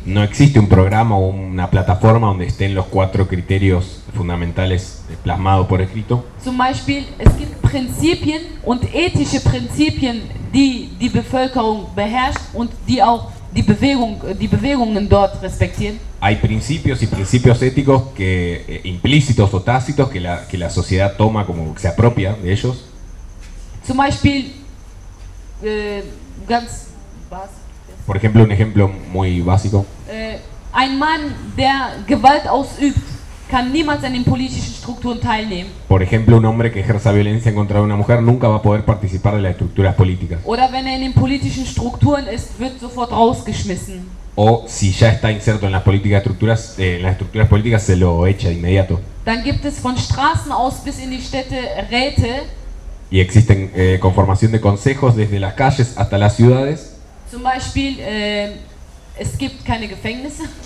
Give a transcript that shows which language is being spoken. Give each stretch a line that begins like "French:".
Spanish: No existe un programa o una plataforma donde estén los cuatro criterios fundamentales plasmados por escrito.
German: Zum Beispiel, es gibt Prinzipien und ethische Prinzipien, die Bevölkerung beherrscht und die auch die Bewegungen dort respektieren.
Spanish: Hay principios y principios éticos que implícitos o tácitos que la sociedad toma como que se apropia de ellos.
German: Zum Beispiel ganz
Spanish: Por ejemplo, un ejemplo muy básico.
German: Ein Mann, der Gewalt ausübt, kann niemals an den politischen Strukturen teilnehmen.
Spanish: Por ejemplo, un hombre que ejerza violencia contra una mujer nunca va a poder participar de las estructuras políticas.
German: Oder wenn in den politischen Strukturen ist, wird sofort rausgeschmissen.
Spanish: O si ya está inserto en las políticas estructuras, en las estructuras políticas se lo echa de inmediato.
German: Dann gibt es von Straßen aus bis in die Städte Räte.
Spanish: Y existen conformación de consejos desde las calles hasta las ciudades.
German: Zum Beispiel, es gibt keine Gefängnisse.